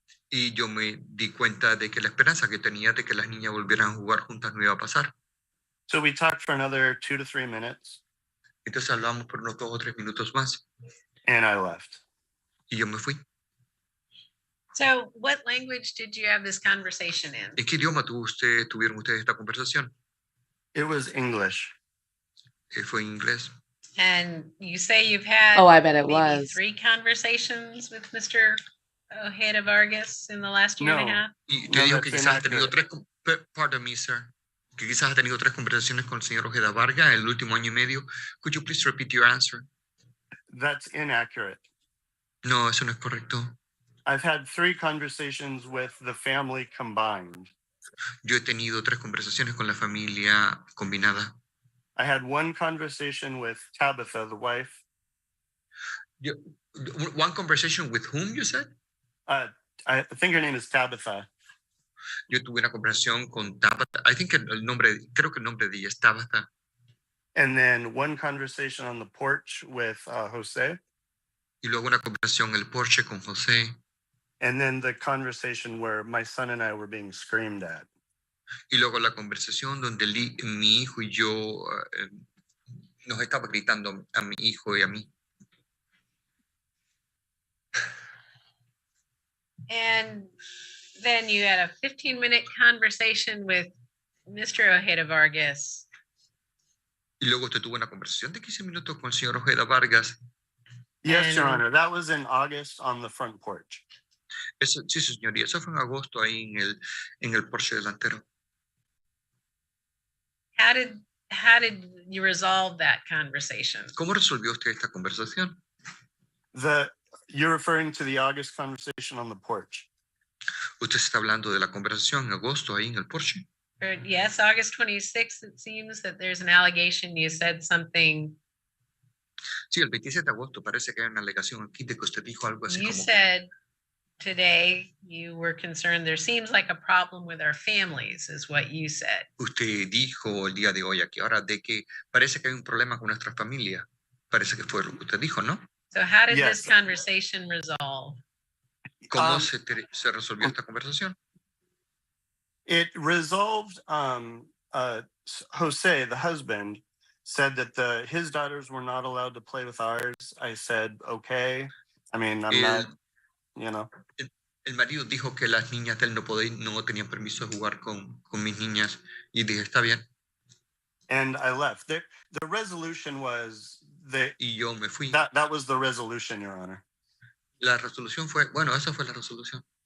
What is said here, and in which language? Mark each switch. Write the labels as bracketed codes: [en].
[es] Y yo me di cuenta de que la esperanza que tenía de que las niñas volvieran a jugar juntas no iba a pasar. [en] So we talked for another 2 to 3 minutes. [es] Entonces hablamos por unos 2 o 3 minutos más. [en] And I left. [es] Y yo me fui. [en] So what language did you have this conversation in? [es] ¿En qué idioma tuvieron ustedes esta conversación? [en] It was English. [es] Fue en inglés. [en] And you say you've had Oh, I bet it maybe was. 3 conversations with Mr. Ojeda Vargas in the last year and a half? [es] Y te digo que quizás ha tenido [en] pardon me, sir, [es] que quizás ha tenido 3 conversaciones con el señor Ojeda Vargas en el último año y medio. [en] Could you please repeat your answer? That's inaccurate. [es] No, eso no es correcto. [en] I've had 3 conversations with the family combined. [es] Yo he tenido 3 conversaciones con la familia combinada. [en] I had 1 conversation with Tabitha, the wife. One conversation with whom, you said? I think her name is Tabitha. [es] Yo tuve una conversación con Tabitha. [en] I think [es] creo que el nombre de ella es Tabitha. [en] And then 1 conversation on the porch with Jose. [es] Y luego una conversación en el porche con José. [en] And then the conversation where my son and I were being screamed at. [es] Y luego la conversación donde mi hijo y yo nos estaba gritando a mi hijo y a mí. [en] And then you had a 15-minute conversation with Mr. Ojeda Vargas. [es] Y luego usted tuvo una conversación de 15 minutos con el señor Ojeda Vargas. [en] Yes, Your Honor. That was in August on the front porch. [es] Eso, sí, señoría. Eso fue en agosto ahí en el porche delantero. [en] How did you resolve that conversation? [es] ¿Cómo resolvió usted esta conversación? [en] You're referring to the August conversation on the porch. [es] Usted está hablando de la conversación en agosto ahí en el porche. [en] Yes, August 26th, it seems that there's an allegation you said something. [es] Sí, el 27 de agosto parece que hay una alegación aquí de que usted dijo algo así [en] You [es] como [en] said today you were concerned there seems like a problem with our families, is what you said. [es] Usted dijo el día de hoy aquí ahora de que parece que hay un problema con nuestra familia. Parece que fue lo que usted dijo, ¿no? [en] So how did this conversation resolve? [es] ¿Cómo se resolvió esta conversación? [en] It resolved, Jose, the husband, said that his daughters were not allowed to play with ours. I said, okay. I mean, I'm not, you know. [es] El marido dijo que las niñas de él no tenían permiso de jugar con mis niñas y dije, está bien. [en] And I left. The resolution was [es] y yo me fui. [en] That was the resolution, Your Honor. [es] La resolución fue, bueno, esa fue la resolución.